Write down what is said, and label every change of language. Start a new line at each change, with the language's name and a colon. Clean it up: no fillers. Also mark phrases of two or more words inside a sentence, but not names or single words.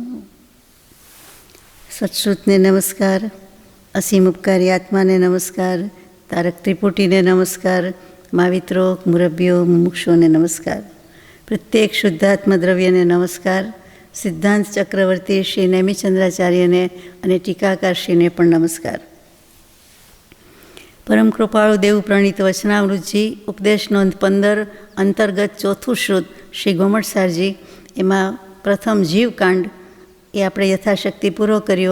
Gujarati: સત્શ્રુતને નમસ્કાર, અસીમ ઉપકારી આત્માને નમસ્કાર, તારક ત્રિપુટીને નમસ્કાર, માવિત્રો મુરબ્બિયો મુમુક્ષોને નમસ્કાર, પ્રત્યેક શુદ્ધાત્મ દ્રવ્યને નમસ્કાર, સિદ્ધાંત ચક્રવર્તી શ્રી નેમિચંદ્રાચાર્યને અને ટીકાકારશ્રીને પણ નમસ્કાર। પરમ કૃપાળુ દેવ પ્રણીત વચનામૃતજી ઉપદેશ નોંધ 15 અંતર્ગત ચોથું શ્રુત શ્રી ગોમટસારજી, એમાં પ્રથમ જીવકાંડ એ આપણે યથાશક્તિ પૂરો કર્યો।